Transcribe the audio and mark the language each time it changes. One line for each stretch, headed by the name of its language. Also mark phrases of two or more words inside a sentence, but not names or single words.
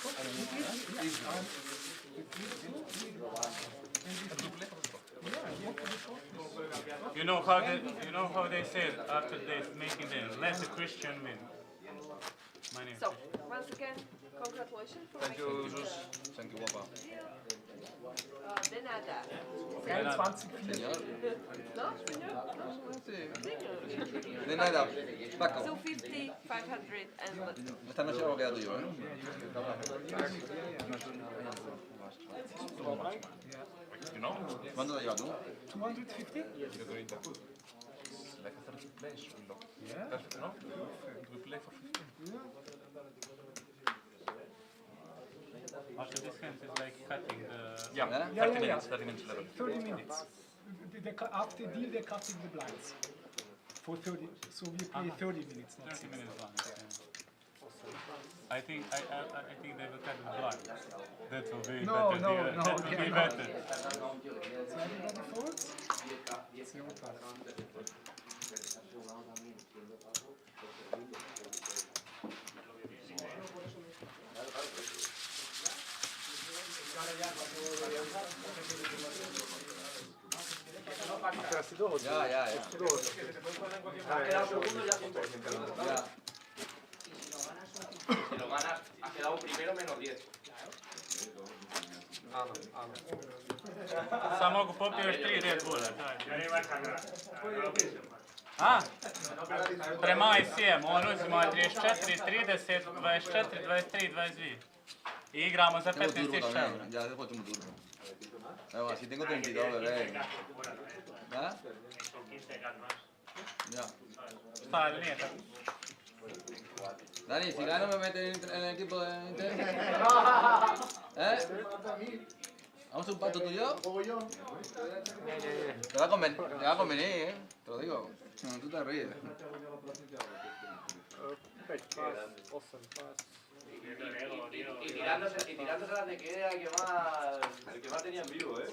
English: You know how they said after this making them, let the Christian win. My name is So, once again, congratulations for Thank you, making Jesus. Thank you, Papa.
Spanish: De nada. 23 Señor. No, señor? No. Señor. De nada, Paco.
English: 250, 500 and...
Spanish: Esta noche lo queda tuyo, ¿eh?
English: You know?
Spanish: ¿Cuánto te llevas tú? 250? Yo 30.
English: Like a 30 place, we lock. Yeah. Perfect, no? We play for 15. After this hand is like cutting the... Yeah, 30 minutes, 30 minutes level. 30 minutes. After deal, they're cutting the blinds. For 30, so we play 30 minutes, not 30 60. minutes long. Yeah. I think they will cut the blind. That will be No, better. no, That will be better. So everybody folds? See what happens.
Spanish: Ya, ya, ya. Ha quedado segundo ya sin Ya. Si lo ganas, has quedado primero menos 10.
Croatian: Samo mogu popiti još 3 Red Bulla. A? Prema ICM, on uzima 34, 30, 24, 23, 22. I igramo za 15.000 eura.
Spanish: Ya, después tu turno. Pero así tengo 32, bebé. ¿Ya? Ya.
Croatian: Šta, ili nije tako?
Spanish: Dani, si gano me meten en el equipo de Inter. ¿Eh? ¿Vamos a hacer un pacto tú y yo? Te va a convenir, ¿eh? Te lo digo. No, tú te ríes. Y tirándoselas de que era el que más tenía en vivo, ¿eh?